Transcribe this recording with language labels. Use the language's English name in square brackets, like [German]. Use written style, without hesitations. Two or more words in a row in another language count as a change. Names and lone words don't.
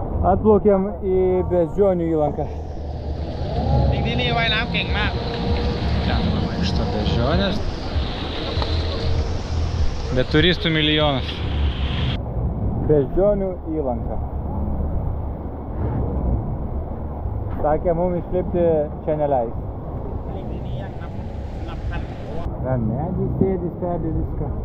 [Lithuanian] Atplaukėm į Beždžionių įlanką. [Thai] ที่นี่ว่ายน้ำเก่งมาก [Lithuanian] Ten vaikšto beždžionės. Bet turistų milijonas. Beždžionių įlanka. Sakė, mums išlipti čia neleis. Ten medį sėdi, stebi viską.